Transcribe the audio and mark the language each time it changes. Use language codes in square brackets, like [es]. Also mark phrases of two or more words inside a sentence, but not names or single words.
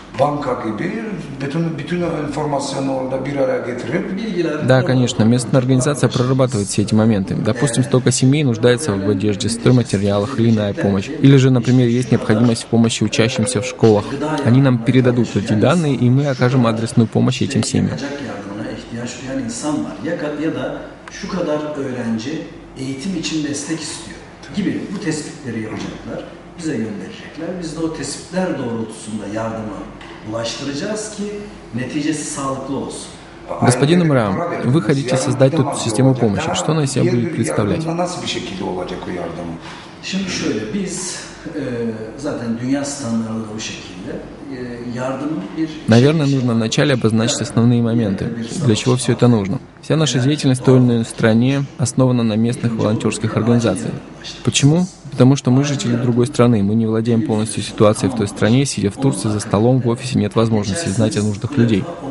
[ru] Да, конечно, местная организация прорабатывает все эти моменты. Допустим, столько семей нуждается в одежде, стройматериалах или иная помощь. Или же, например, есть необходимость в помощи учащимся в школах. Они нам передадут эти данные, и мы окажем адресную помощь этим семьям. [tr] Eğitim için destek istiyor gibi bu tespitleri yapacaklar, bize gönderecekler. Biz de o tespitler doğrultusunda yardımı ulaştıracağız ki neticesi sağlıklı olsun. [ru] Господин Эмре, вы хотите создать тут систему помощи. Что она из себя будет представлять? [tr] Şimdi şöyle, biz zaten dünya standartları da bu şekilde. [ru] Наверное, нужно вначале обозначить основные моменты, для чего все это нужно. Вся наша деятельность в той или иной стране основана на местных волонтерских организациях. Почему? Потому что мы жители другой страны, мы не владеем полностью ситуацией в той стране, сидя в Турции за столом, в офисе нет возможности знать о нуждах людей.